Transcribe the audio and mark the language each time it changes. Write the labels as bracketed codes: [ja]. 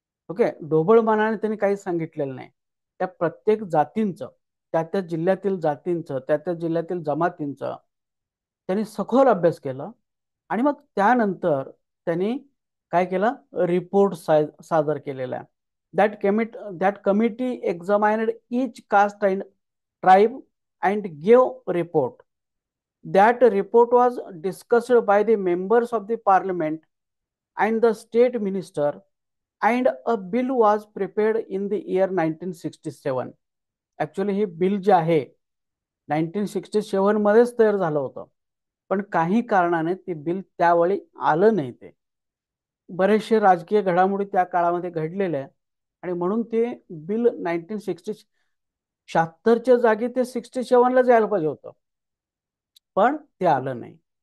[mr] Okay, ढोबळ मनाने त्यांनी काही सांगितलेलं नाही. त्या प्रत्येक जातींचं, त्या त्या जिल्ह्यातील जातींचं, त्या त्या जिल्ह्यातील जमातींचं त्यांनी सखोल अभ्यास केला, आणि मग त्यानंतर त्यांनी काय केलं, रिपोर्ट सादर केलेला आहे. [en] that committee examined each caste and tribe and gave report. That report was discussed by the members of the parliament and the state minister, and a bill was prepared in the year 1967. [mr] Actually हे bill जे आहे 1967 मध्येच तयार झालं होतं, पण काही कारणाने ते बिल त्यावेळी आलं नाही. ते बरेचसे राजकीय घडामोडी त्या काळामध्ये घडलेल्या आहे, आणि म्हणून ते बिल 1976च्या जागी ते 67ला जायला पाहिजे होतं, पण ते आलं नाही.